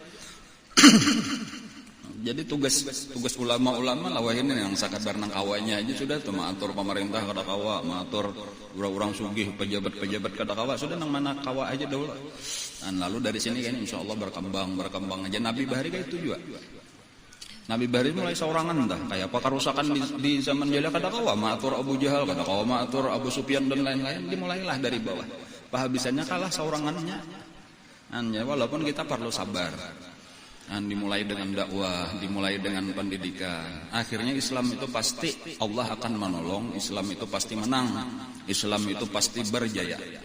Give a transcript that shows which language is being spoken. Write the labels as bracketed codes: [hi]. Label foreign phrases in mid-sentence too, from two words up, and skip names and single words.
[bjn] Jadi tugas ulama-ulama lawah ini yang sakadar nang kawanya aja sudah tuh maatur pemerintah kada kawa, maatur orang-orang sugih pejabat kada kawa sudah nang mana kawa aja dulu. [id] Dan lalu dari sini kan insyaallah berkembang aja. [bjn] Nabi Bahari kayak itu juga. Nabi Bahari mulai seorangan dah kayak apa kerusakan di zaman jahiliyah kada kawa maatur Abu Jahal kada kawa maatur Abu Sufyan dan lain-lain dimulailah dari bawah. Pahabisannya kalah seorangannya. [id] Walaupun kita perlu sabar. Dimulai dengan dakwah, dimulai dengan pendidikan. Akhirnya Islam itu pasti Allah akan menolong, Islam itu pasti menang, Islam itu pasti berjaya.